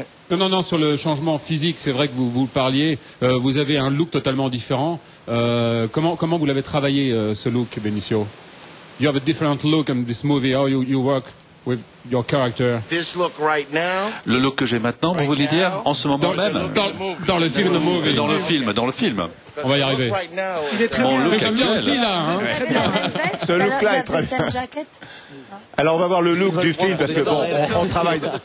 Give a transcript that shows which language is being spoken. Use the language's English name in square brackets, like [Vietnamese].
[French] Non, sur le changement physique, c'est vrai que vous parliez. Vous avez un look totalement différent. Comment vous l'avez travaillé ce look, Benicio? [English] You have a different look in this movie. How you work with your character. [French] Le look que j'ai maintenant, vous voulez dire en ce moment même? Dans le film, Dans le film. On va y arriver. Il est très bien. Mais j'aime bien aussi là. Hein. Ce look-là est très bien. Alors on va voir le look du film parce que on travaille.